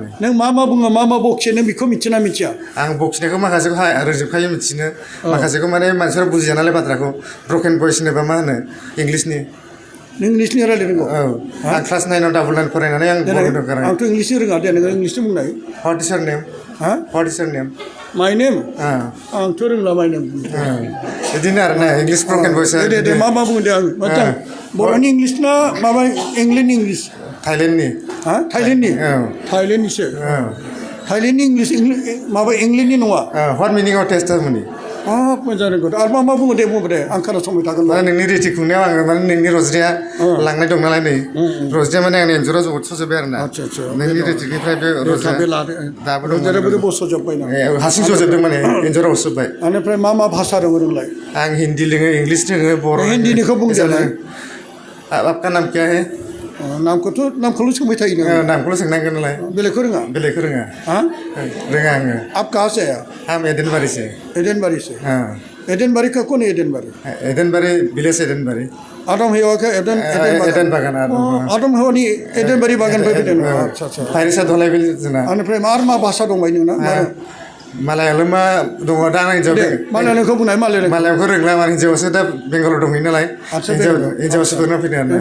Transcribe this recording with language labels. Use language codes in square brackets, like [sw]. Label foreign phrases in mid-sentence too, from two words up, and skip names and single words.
[brx] नों मा बुङो मा बखियो नों बेखौ मिथिना मिथिया? आं बखिनायखौ माखासेखौ रोंजोबखायो मिथिनो। माखासेखौ माने मानसिफोरा बुजिया नालाय बाथ्राखौ। [en] broken voice [brx] होनोबा मा होनो इंलिसनि? नों इंलिसनि रायलायनांगौ? औ आं क्लास 9आव डाबल 9 फरायनानै आं बर'खौ रोंखारा। आंथ' इंलिसनि रोङा दे नोङो इंलिसनि बुंनाय। [en] What is your name? What is your name? my name? [brx] आंथ' रोंला [en] my name. [brx] बिदिनो आरोना इंलिस [en] broken voice. [brx] दे मा बुङो दे आं मोजां बर'नि इंलिस ना माबा इंलेन्डनि इंलिस? थाइलेण्डनि। थाइलेण्डनि? थाइलेण्डनिसो? थाइलेण्डनि इंलिस माबा इंलेण्डनि नङा? [en] What meaning of testimony? [brx] मोजां रोंगौ आरो मा बुङो दे बुंबो दे आं खोनासंबाय थागोन। नोंनि रेथि खुंनायाव आङो माने नोंनि रजरिया लांनाय दं नालाय नै रजरिया माने आंनि एन्जराव जबोदसोजोबबाय आरोना। नोंनि रेथिनिफ्राय बे रजरिया दाबो दं। बस'जोब्बाय ना? हारसिं जजोबदों माने एन्जराव हरजोब्बाय। बेनिफ्राय मा भाषा रोङो नोंलाय? आं हिन्दी रोङो इंलिस रोङो बर'। हिन्दीनिखौ बुंजालाय। [hi] आपका नाम क्या है? [brx] नामखौल' सोंबाय थायो नोङो? नामखौल' सोंनांगोन नालाय। बेलेगखौ रोङा? बेलेगखौ रोङा। रोङा आङो। [hi] आप कहाँ से है? हम एडेनबारी से। एडेनबारी से? एडेनबारी का कौन है एडेनबारी? एडेनबारी विलेज एडेनबारी। आदम हेवा का एडेन बागान। [brx] आदम हेवानि एडेनबारी बागान फैदों। आदसा फायरिसा धलाय बिल जोंना। बेनिफ्राय मा भाषा दंबाय नोंना? मालायालमा दङ दा आं हिन्जाव। मालायालमखौ बुंनाय मालायालमखौ रोंला माने हिन्जावासो दा बेंगालराव दंहैयो नालाय। हिन्जावासो फोरोंना फैदों आरो।